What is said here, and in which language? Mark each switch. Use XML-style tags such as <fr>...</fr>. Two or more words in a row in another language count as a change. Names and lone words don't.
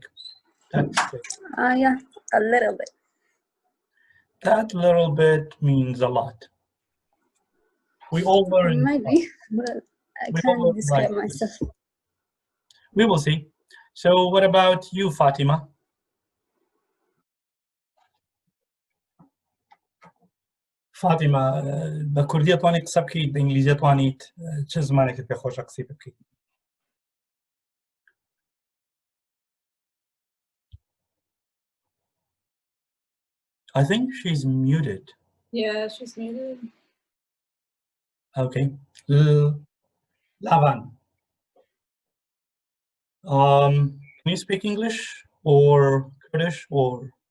<en>That's good. Yeah, a little bit. That little bit means a lot. We all learn. Maybe, but I We all can't learn describe like myself. this. We will see. So what about you, Fatima?</en> <ckb>فاطمة بكردية تواني قسە بکەیت بە ئینگلیزیە توانیت چه زمانێکت پێ خۆشە قسەی بکەیت؟</ckb> <en>I think she's muted. Yeah, she's muted. Okay. Lavan. Can you speak English or Kurdish or?</en>